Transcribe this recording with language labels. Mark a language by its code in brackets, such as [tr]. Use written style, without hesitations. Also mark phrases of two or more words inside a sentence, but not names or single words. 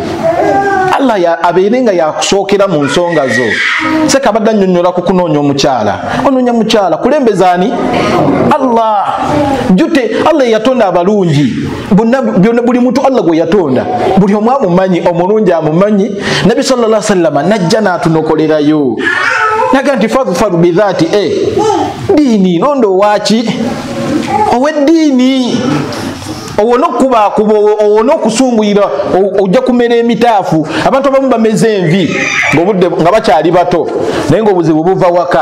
[lg] Allah abeerenga yakusookera mu nsonga zo. Sekabadde annyonnyola ku kunoonya omukyala. Onoonya mukyala kulembezaani? Allah. Jute Allah yatonda abalungi. Buli muntu Allah gwe yatonda. Buli omu amumanyi, omulungi amumanyi. Nabi [ar] sallallahu alaihi wasallam [lg] najja n'atunokolerayo. Naga nti [ar] fadhfaru bidhaati diini [lg] nondo waki ow'eddiini owona okubakuba owona okusunguyira ojja kumera emitaafu. Abantu abamu bameze envi nga bakyali bato naye ng'obuzibu buva waka.